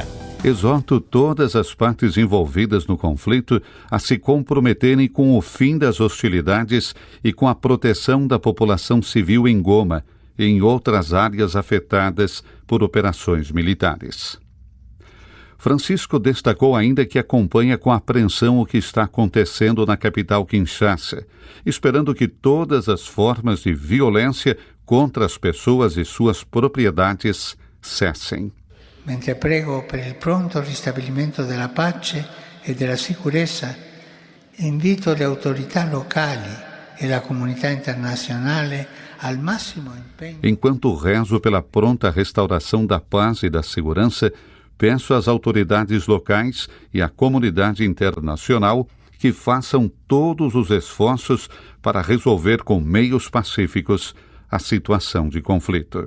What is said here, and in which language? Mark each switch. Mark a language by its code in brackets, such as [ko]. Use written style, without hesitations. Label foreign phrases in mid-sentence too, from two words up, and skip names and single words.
[pt] Exorto todas as partes envolvidas no conflito a se comprometerem com o fim das hostilidades e com a proteção da população civil em Goma, e em outras áreas afetadas por operações militares. Francisco destacou ainda que acompanha com apreensão o que está acontecendo na capital Kinshasa, esperando que todas as formas de violência contra as pessoas e suas propriedades cessem. [it] Mentre prego per il pronto ristabilimento della pace e della sicurezza, invito le autorità locali e la comunità internazionale al massimo empenho. [pt] Enquanto rezo pela pronta restauração da paz e da segurança, peço às autoridades locais e à comunidade internacional que façam todos os esforços para resolver com meios pacíficos a situação de conflito.